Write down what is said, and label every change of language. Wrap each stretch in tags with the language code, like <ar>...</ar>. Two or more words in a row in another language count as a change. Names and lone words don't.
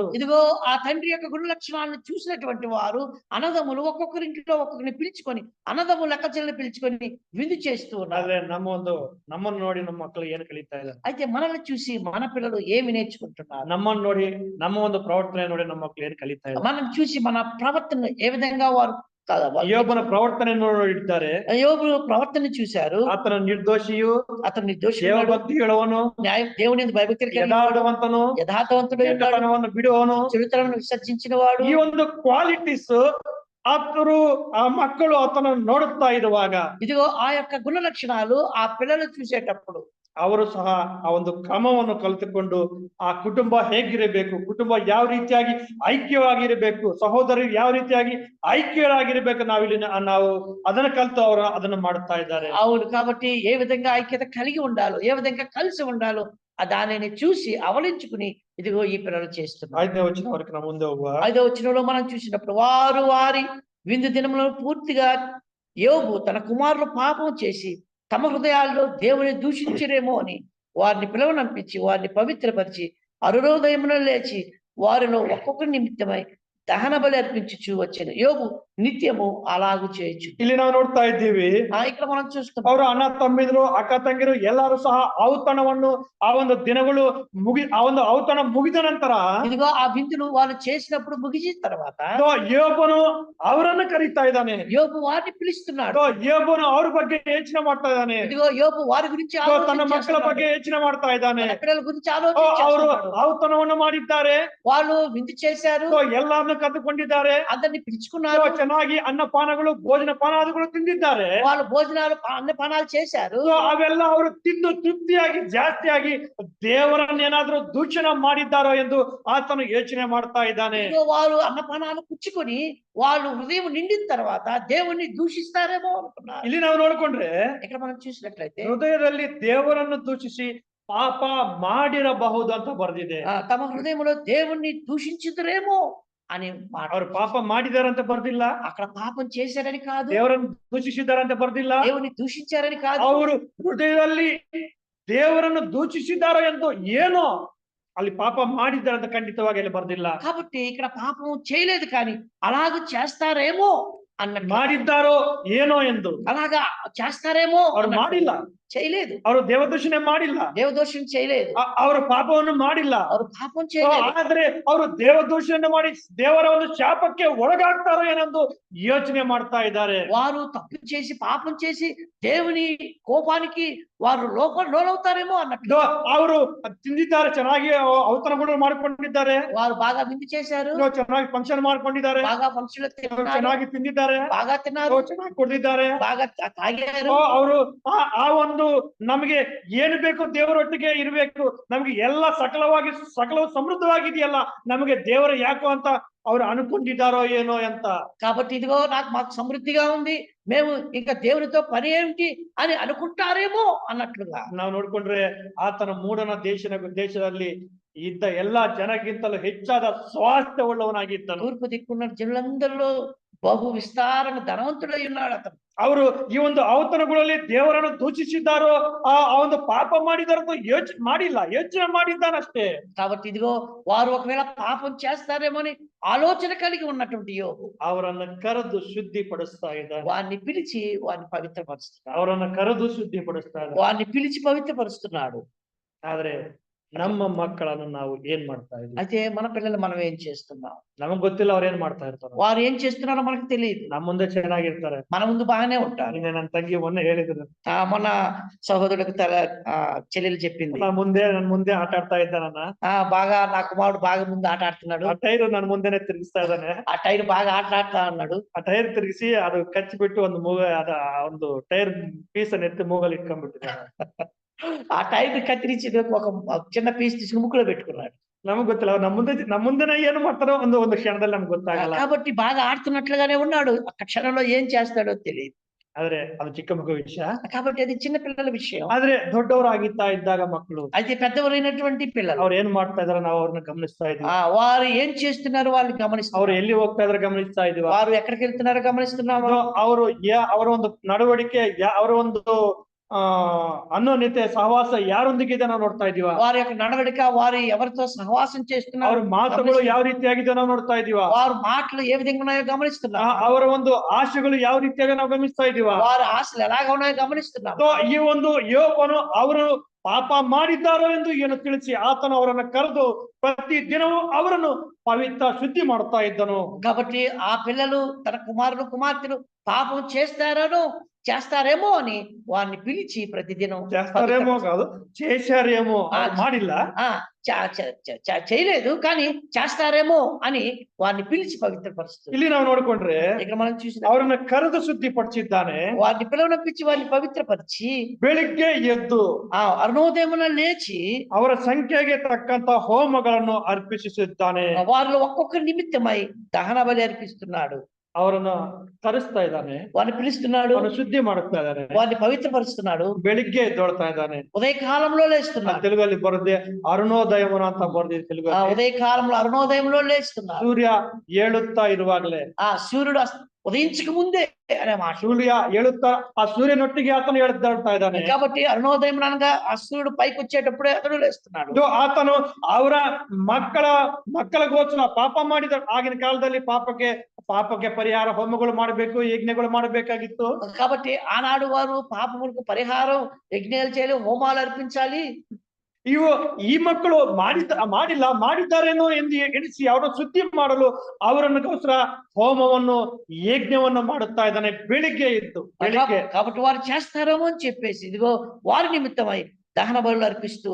<te>ఇదిగో ఆ తండ్రి యొక్క గుణ లక్షణాలను చూసినటువంటి వారు అన్నదమ్ములు ఒక్కొక్కరింటిలో ఒక్కొక్కరిని పిలుచుకొని, అన్నదమ్ములు అక్క చెల్లెల్ని పిలుచుకొని విందు చేస్తూ ఉన్నారు.</te> <kn>ಆದ್ರೆ ನಮ್ಮನ್ನು ನೋಡಿ ನಮ್ಮ ಮಕ್ಕಳು ಏನು ಕಲಿತಾ ಇದ್ದಾರೆ?</kn> <te>అయితే మనల్ని చూసి మన పిల్లలు ఏమి నేర్చుకుంటున్నారు?</te> <kn>ನಮ್ಮನ್ನು ನೋಡಿ, ನಮ್ಮ ಒಂದು ಪ್ರವರ್ತನೆ ನೋಡಿ ನಮ್ಮ ಮಕ್ಕಳು ಏನು ಕಲಿತಾ ಇದ್ದಾರೆ?</kn> <te>మనం చూసి మన ప్రవర్తన ఏ విధంగా వారు</te> <kn>ಯೋಬನ ಪ್ರವರ್ತನೆಯನ್ನು ನೋಡಿದ್ದಾರೆ.</kn> <te>యోబు ప్రవర్తన చూశారు.</te> <kn>ಆತನ ನಿರ್ದೋಷಿಯು,</kn> <te>అతను నిర్దోషి,</te> <kn>ದೇವಭಕ್ತಿ ಹೇಳುವನು,</kn> <te>దేవుని భయభక్తులు</te> <kn>ಯಥಾರ್ಥವಂತನು,</kn> <te>యథార్థవంతుడు,</te> <kn>ಕೆಟ್ಟತನವನ್ನು ಬಿಡುವನು,</kn> <te>చెడుతనమును విసర్జించిన వాడు.</te> <kn>ಈ ಒಂದು ಕ್ವಾಲಿಟೀಸ್ ಆತರು ಆ ಮಕ್ಕಳು ಆತನನ್ನು ನೋಡುತ್ತಾ ಇರುವಾಗ</kn> <te>ఇదిగో ఆ యొక్క గుణ లక్షణాలు ఆ పిల్లలు చూసేటప్పుడు</te> <kn>ಅವರು ಸಹ ಆ ಒಂದು ಕ್ರಮವನ್ನು ಕಲಿತುಕೊಂಡು ಆ ಕುಟುಂಬ ಹೇಗಿರಬೇಕು, ಕುಟುಂಬ ಯಾವ ರೀತಿಯಾಗಿ ಐಕ್ಯವಾಗಿರಬೇಕು, ಸಹೋದರರು ಯಾವ ರೀತಿಯಾಗಿ ಐಕ್ಯರಾಗಿರ್ಬೇಕು, ನಾವು ಅದನ್ನ ಕಲಿತು ಅವರು ಅದನ್ನು ಮಾಡುತ್ತಾ ಇದ್ದಾರೆ.</kn> <te>అవును, కాబట్టి ఏ విధంగా ఐక్యత కలిగి ఉండాలో, ఏ విధంగా కలిసి ఉండాలో దానిని చూసి అవలించుకుని ఇదిగో ఈ పిల్లలు చేస్తున్నారు. 5ನೇ వచన వరకు నా ముందే ಹೋಗುವ. 5వ వచనంలో మనం చూసినప్పుడు వారు వారి విందు దినములో పూర్తిగా యోబు తన కుమారులు పాపం చేసి తమ హృదయాల్లో దేవుని దూషించరేమో అని వారిని పిలవనంపించి వారిని పవిత్రపరిచి అరుణోదయమున లేచి వారిలో ఒక్కొక్కరి నిమిత్తమై దహన బలి అర్పించుచూ వచ్చాను. యోబు నిత్యము అలాగు చేయొచ్చు.</te> <kn>ಇಲ್ಲಿ ನಾವು ನೋಡ್ತಾ ಇದ್ದೀವಿ</kn> <te>ఇక్కడ మనం చూస్తున్నాం</te> <kn>ಅವರು ಅಣ್ಣ ತಮ್ಮಿದ್ರು ಅಕ್ಕ ತಂಗಿರು ಎಲ್ಲರೂ ಸಹ ಔತಣವನ್ನು ಆ ಒಂದು ದಿನಗಳು ಆ ಒಂದು ಔತಣ ಮುಗಿದ ನಂತರ</kn> <te>ఇదిగో ఆ విందును వాళ్ళు చేసినప్పుడు ముగిసిన తర్వాత</te> <kn>ಯೋಬನು ಅವರನ್ನು ಕರೀತಾ ಇದ್ದಾನೆ.</kn> <te>యోబు వారిని పిలుస్తున్నాడు.</te> <kn>ಯೋಬನು ಅವ್ರ ಬಗ್ಗೆ ಯೋಚನೆ ಮಾಡ್ತಾ ಇದ್ದಾನೆ.</kn> <te>ఇదిగో యోబు వారి గురించి</te> <kn>ತನ್ನ ಮಕ್ಕಳ ಬಗ್ಗೆ ಯೋಚನೆ ಮಾಡ್ತಾ ಇದ್ದಾನೆ.</kn> <te>పిల్లల గురించి</te> <kn>ಅವರು</kn> <te>ఆలోచించారు.</te> <kn>ಔತಣವನ್ನು ಮಾಡಿದ್ದಾರೆ,</kn> <te>వాళ్ళు విందు చేశారు,</te> <kn>ಎಲ್ಲಾರನ್ನು ಕರೆದುಕೊಂಡಿದ್ದಾರೆ,</kn> <te>అందరిని పిలుచుకున్నారు,</te> <kn>ಚೆನ್ನಾಗಿ ಅನ್ನಪಾನಗಳು ಭೋಜನ ಪಾನಾದಿಗಳು ತಿಂದಿದ್ದಾರೆ.</kn> <te>వాళ్ళు భోజనాలు అన్నపానాలు చేశారు.</te> <kn>ಅವೆಲ್ಲ ಅವರು ತಿಂದು ತೃಪ್ತಿಯಾಗಿ ಜಾಸ್ತಿಯಾಗಿ ದೇವರನ್ನ ಏನಾದ್ರೂ ದೂಷಣೆ ಮಾಡಿದ್ದಾರೋ ಎಂದು ಆತನು ಯೋಚನೆ ಮಾಡ್ತಾ ಇದ್ದಾನೆ.</kn> <te>వారు అన్నపానాలు పుచ్చుకొని వాళ్ళు హృదయం నిండిన తర్వాత దేవుణ్ణి దూషిస్తారేమో అనుకున్నారు.</te> <kn>ಇಲ್ಲಿ ನಾವು ನೋಡ್ಕೊಂಡ್ರೆ</kn> <te>ఇక్కడ మనం చూసినట్లయితే</te> <kn>ಹೃದಯದಲ್ಲಿ ದೇವರನ್ನು ದೂಷಿಸಿ ಪಾಪ ಮಾಡಿರಬಹುದು ಅಂತ ಬರೆದಿದೆ.</kn> <te>తమ హృదయంలో దేవుణ్ణి దూషించుదురేమో అని</te> <kn>ಅವ್ರು ಪಾಪ ಮಾಡಿದಾರಂತ ಬರ್ದಿಲ್ಲ,</kn> <te>అక్కడ పాపం చేశారని కాదు,</te> <kn>ದೇವರನ್ನು ದೂಷಿಸಿದಾರಂತ ಬರ್ದಿಲ್ಲ,</kn> <te>దేవుని దూషించారని కాదు,</te> <kn>ಅವರು ಹೃದಯದಲ್ಲಿ ದೇವರನ್ನು ದೂಷಿಸಿದಾರೋ ಎಂದು ಏನೋ ಅಲ್ಲಿ ಪಾಪ ಮಾಡಿದ್ದಾರಂತ ಖಂಡಿತವಾಗಿ ಅಲ್ಲಿ ಬರ್ದಿಲ್ಲ.</kn> <te>కాబట్టి ఇక్కడ పాపం చేయలేదు కానీ అలాగ చేస్తారేమో అన్నట్టు</te> <kn>ಮಾಡಿದ್ದಾರೋ ಏನೋ ಎಂದು.</kn> <te>అలాగా చేస్తారేమో</te> <kn>ಅವ್ರು ಮಾಡಿಲ್ಲ,</kn> <te>చేయలేదు,</te> <kn>ಅವರು ದೇವದೂಷಣೆ ಮಾಡಿಲ್ಲ,</kn> <te>దేవదోషం చేయలేదు,</te> <kn>ಅವರು ಪಾಪವನ್ನು ಮಾಡಿಲ್ಲ.</kn> <te>ಅವರು పాపం చేయలేదు.</te> <kn>ಆದ್ರೆ ಅವರು ದೇವದೂಷಣೆ ಮಾಡಿ ದೇವರ ಒಂದು ಶಾಪಕ್ಕೆ ಒಳಗಾಗ್ತಾರೋ ಏನೊಂದು ಯೋಚನೆ ಮಾಡ್ತಾ ಇದ್ದಾರೆ.</kn> <te>వారు తప్పు చేసి పాపం చేసి దేవుని కోపానికి వారు లోనవుతారేమో అన్నట్లు.</te> <kn>ಅವರು ತಿಂದಿದ್ದಾರೆ, ಚೆನ್ನಾಗಿ ಔತಣಗಳು ಮಾಡ್ಕೊಂಡಿದ್ದಾರೆ,</kn> <te>వారు బాగా విందు చేశారు,</te> <kn>ಚೆನ್ನಾಗಿ ಫಂಕ್ಷನ್ ಮಾಡ್ಕೊಂಡಿದ್ದಾರೆ,</kn> <te>బాగా ఫంక్షన్</te> <kn>ಚೆನ್ನಾಗಿ ತಿಂದಿದ್ದಾರೆ,</kn> <te>బాగా ತಿన్నారు,</te> <kn>ಚೆನ್ನಾಗಿ ಕುಡಿದಿದ್ದಾರೆ,</kn> <te>బాగా తాగారు.</te> <kn>ಅವರು ಆ ಒಂದು ನಮಗೆ ಏನು ಬೇಕು ದೇವರೊಟ್ಟಿಗೆ ಇರಬೇಕು, ನಮ್ಗೆ ಎಲ್ಲ ಸಕಲವು ಸಮೃದ್ಧವಾಗಿದೆಯಲ್ಲ, ನಮಗೆ ದೇವರು ಯಾಕೋ ಅಂತ ಅವ್ರು ಅನ್ಕೊಂಡಿದ್ದಾರೋ ಏನೋ ಅಂತ.</kn> <te>కాబట్టి ఇదిగో మాకు సమృద్ధిగా ఉంది, మేము ఇంకా దేవునితో పని ఏమిటి అని అనుకుంటారేమో అన్నట్లుగా.</te> <kn>ನಾವು ನೋಡ್ಕೊಂಡ್ರೆ ಆತನ ಮೂಡನ ದೇಶದಲ್ಲಿ ಇದ್ದ ಎಲ್ಲಾ ಜನಕ್ಕಿಂತಲೂ ಹೆಚ್ಚಾದ ಸ್ವಾಸ್ಥ್ಯ ಉಳ್ಳವನಾಗಿದ್ದನು.</kn> <te>తూర్పు దిక్కున్న జనులందరిలో బహు విస్తారంగా ధనవంతుడై ఉన్నాడు అతను.</te> <kn>ಅವರು ಈ ಒಂದು ಔತಣಗಳಲ್ಲಿ ದೇವರನ್ನು ದೂಷಿಸಿದ್ದಾರೋ ಆ ಒಂದು ಪಾಪ ಮಾಡಿದಾರೋ ಯೋಚನೆ ಮಾಡಿದ್ದಾನಷ್ಟೇ.</kn> <te>కాబట్టి ఇదిగో వారు ఒకవేళ పాపం చేస్తారేమో అని ఆలోచన కలిగి ఉన్నటువంటి యోబు</te> <kn>ಅವರನ್ನ ಕರೆದು ಶುದ್ಧಿಪಡಿಸ್ತಾ ಇದ್ದಾನೆ.</kn> <te>వారిని పిలిచి వారిని పవిత్రపరుస్తున్నాడు.</te> <kn>ಅವರನ್ನ ಕರೆದು ಶುದ್ಧಿಪಡಿಸ್ತಾ ಇದ್ದಾನೆ.</kn> <te>వారిని పిలిచి పవిత్రపరుస్తున్నాడు.</te> <kn>ಆದ್ರೆ ನಮ್ಮ ಮಕ್ಕಳನ್ನು ನಾವು ಏನ್ ಮಾಡ್ತಾ ಇದ್ದೀವಿ?</kn> <te>అయితే మన పిల్లలు మనం ఏం చేస్తున్నాం?</te> <kn>ನಮಗ್ ಗೊತ್ತಿಲ್ಲ ಅವ್ರು ಏನ್ ಮಾಡ್ತಾ ಇರ್ತಾರೆ.</kn> <te>వారు ఏం చేస్తున్నారో మనకు తెలియదు.</te> <kn>ನಮ್ಮ ಮುಂದೆ ಚೆನ್ನಾಗಿರ್ತಾರೆ,</kn> <te>మన ముందు బాగానే ఉంటారు.</te> <kn>ನಿನ್ನೆ ನನ್ನ ತಂಗಿ ಮೊನ್ನೆ ಹೇಳಿದ್ರು,</kn> <te>మొన్న సహోదరుడికి చెల్లెలు చెప్పింది,</te> <kn>ನನ್ ಮುಂದೆ ಆಟ ಆಡ್ತಾ ಇದ್ದಾನ,</kn> <te>బాగా నా కుమారుడు బాగా ముందు ఆట ఆడుతున్నాడు,</te> <kn>ಆ ಟೈರ್ ನನ್ ಮುಂದೆನೆ ತಿರುಗಿಸ್ತಾ ಇದ್ದಾನೆ,</kn> <te>ఆ టైర్ బాగా ఆటలాడుతా ఉన్నాడు.</te> <kn>ಆ ಟೈರ್ ತಿರುಗಿಸಿ ಅದು ಕಚ್ಚಿಬಿಟ್ಟು ಒಂದು ಟೈರ್ ಪೀಸ್ ಅನ್ನ ಎತ್ತಿ ಮೂಗಲ್ಲಿ ಇಟ್ಕೊಂಡ್ಬಿಟ್ಟಿದ್ದಾನೆ.</kn> <te>ఆ టైర్ కత్తిరించి ఒక చిన్న పీస్ తీసుకుని ముక్కులో పెట్టుకున్నాడు.</te> <kn>ನಮಗ್ ಗೊತ್ತಿಲ್ಲ, ನಮ್ಮ ಮುಂದೆನೆ ಏನು ಮಾಡ್ತಾರೋ ಒಂದು ಕ್ಷಣದಲ್ಲಿ ನಮ್ಗೆ ಗೊತ್ತಾಗಲ್ಲ.</kn> <te>కాబట్టి బాగా ఆడుతున్నట్లుగానే ఉన్నాడు, ఆ క్షణంలో ఏం చేస్తాడో తెలియదు.</te> <kn>ಆದ್ರೆ ಅದು ಚಿಕ್ಕ ಮಗು ವಿಷಯ,</kn> <te>కాబట్టి అది చిన్న పిల్లల విషయం.</te> <kn>ಆದ್ರೆ ದೊಡ್ಡವರಾಗಿತ್ತಾ ಇದ್ದಾಗ ಮಕ್ಕಳು,</kn> <te>అయితే పెద్దవరైనటువంటి పిల్లలు</te> <kn>ಅವ್ರು ಏನ್ ಮಾಡ್ತಾ ಇದಾರೆ ನಾವು ಅವ್ರನ್ನ ಗಮನಿಸ್ತಾ ಇದ್ವಿ.</kn> <te>వారు ఏం చేస్తున్నారు వాళ్ళని గమనిస్తారు.</te> <kn>ಅವ್ರು ಎಲ್ಲಿ ಹೋಗ್ತಾ ಇದಾರೆ ಗಮನಿಸ್ತಾ ಇದೀವಿ.</kn> <te>వారు ఎక్కడికి వెళ్తున్నారో గమనిస్తున్నాము.</te> <kn>ಅವರ ಒಂದು ನಡವಳಿಕೆ, ಅವರ ಒಂದು ಅನ್ಯೋನ್ಯತೆ ಸಹವಾಸ ಯಾರೊಂದಿಗಿದೆ ನಾವು ನೋಡ್ತಾ ಇದೀವ.</kn> <te>వారి యొక్క నడవడిక, వారు ఎవరితో సహవాసం చేస్తున్నారు,</te> <kn>ಅವ್ರ ಮಾತುಗಳು ಯಾವ ರೀತಿಯಾಗಿದೆ ನಾವು ನೋಡ್ತಾ ಇದೀವ.</kn> <te>వారి మాటలు ఏ విధంగా ఉన్నాయో గమనిస్తున్నాం.</te> <kn>ಅವರ ಒಂದು ಆಶೆಗಳು ಯಾವ ರೀತಿಯಾಗಿ ನಾವು ಗಮನಿಸ್ತಾ ಇದೀವ.</kn> <te>వారి ఆశలు ఎలాగ ఉన్నాయో గమనిస్తున్నాం.</te> <kn>ಈ ಒಂದು ಯೋಬನು ಅವರು ಪಾಪ ಮಾಡಿದ್ದಾರೋ ಎಂದು ಏನು ತಿಳಿಸಿ ಆತನು ಅವರನ್ನು ಕರೆದು ಪ್ರತಿ ದಿನವೂ ಅವರನ್ನು ಪವಿತ್ರ ಶುದ್ಧಿ ಮಾಡ್ತಾ ಇದ್ದನು.</kn> <te>కాబట్టి ఆ పిల్లలు తన కుమారులు కుమార్తెలు పాపం చేస్తారేమో అని వారిని పిలిచి ప్రతిదినం చేస్తారేమో కాదు, చేశారేమో, ಮಾಡಿಲ್ಲ, చేయలేదు కానీ చేస్తారేమో అని వారిని పిలిచి పవిత్రపరుస్తుంది.</te> <kn>ಇಲ್ಲಿ ನಾವು ನೋಡ್ಕೊಂಡ್ರೆ</kn> <te>ఇక్కడ మనం చూసి</te> <kn>ಅವರನ್ನ ಕರೆದು ಶುದ್ಧಿಪಡಿಸಿದ್ದಾನೆ.</kn> <te>వారిని పిలువనంపించి వారిని పవిత్రపరిచి</te> <kn>ಬೆಳಿಗ್ಗೆ ಎದ್ದು</kn> <te>అరుణోదయమున లేచి</te> <kn>ಅವರ ಸಂಖ್ಯೆಗೆ ತಕ್ಕಂತ ಹೋಮಗಳನ್ನು ಅರ್ಪಿಸಿದ್ದಾನೆ.</kn> <te>వారిలో ఒక్కొక్క నిమిత్తమై దహన బలి అర్పిస్తున్నాడు.</te> <kn>ಅವರನ್ನು ಕರೆಸ್ತಾ ಇದ್ದಾನೆ,</kn> <te>వారిని పిలుస్తున్నాడు,</te> <kn>ಅವರನ್ನು ಶುದ್ಧಿ ಮಾಡುತ್ತಾ ಇದ್ದಾನೆ,</kn> <te>వారిని పవిత్రపరుస్తున్నాడు.</te> <kn>ಬೆಳಿಗ್ಗೆ ಎದ್ದೊಳ್ತಾ ಇದ್ದಾನೆ.</kn> <te>ఉదయకాలంలో లేస్తున్నాడు.</te> <kn>తెలుగుಲ್ಲಿ ಬರದೆ ಅರುಣೋದಯಮನ ಅಂತ ಬರ್ದಿದೆ తెలుగు.</kn> <te>ఉదయకాలంలో అరుణోదయంలో లేస్తున్నాడు.</te> <kn>ಸೂರ್ಯ ಏಳುತ್ತಾ ಇರುವಾಗಲೇ,</kn> <te>సూర్యుడు ఉదయించక ముందే అనే మాట.</te> <kn>ಸೂರ್ಯ ಏಳುತ್ತಾ ಆ ಸೂರ್ಯನೊಟ್ಟಿಗೆ ಆತನು ಎದ್ದೇಳ್ತಾ ಇದ್ದಾನೆ.</kn> <te>కాబట్టి అరుణోదయం అనగా ఆ సూర్యుడు పైకి వచ్చేటప్పుడే అతను లేస్తున్నాడు.</te> <kn>ಆತನು ಅವರ ಮಕ್ಕಳ ಗೋಚರ ಪಾಪ ಮಾಡಿದ ಆಗಿನ ಕಾಲದಲ್ಲಿ ಪಾಪಕ್ಕೆ ಪಾಪಕ್ಕೆ ಪರಿಹಾರ ಹೋಮಗಳು ಮಾಡಬೇಕು, ಯಜ್ಞಗಳು ಮಾಡಬೇಕಾಗಿತ್ತು.</kn> <te>కాబట్టి ఆనాడు వారు పాపములకు పరిహారం యజ్ఞాలు చేయాలి, హోమాలు అర్పించాలి.</te> <kn>ಈ ಮಕ್ಕಳು ಮಾಡಿಲ್ಲ, ಮಾಡಿದ್ದಾರೇನೋ ಎಂದು ಎಣಿಸಿ ಅವರ ಸುದ್ದಿ ಮಾಡಲು ಅವರನ್ನುಗೋಸ್ಕರ ಹೋಮವನ್ನು ಯಜ್ಞವನ್ನು ಮಾಡುತ್ತಾ ಇದ್ದಾನೆ ಬೆಳಿಗ್ಗೆ ಎದ್ದು. ಬೆಳಿಗ್ಗೆ</kn> <te>కాబట్టి వారు చేస్తారేమో అని చెప్పేసి ఇదిగో వారి నిమిత్తమై దహన బలులు అర్పిస్తూ</te>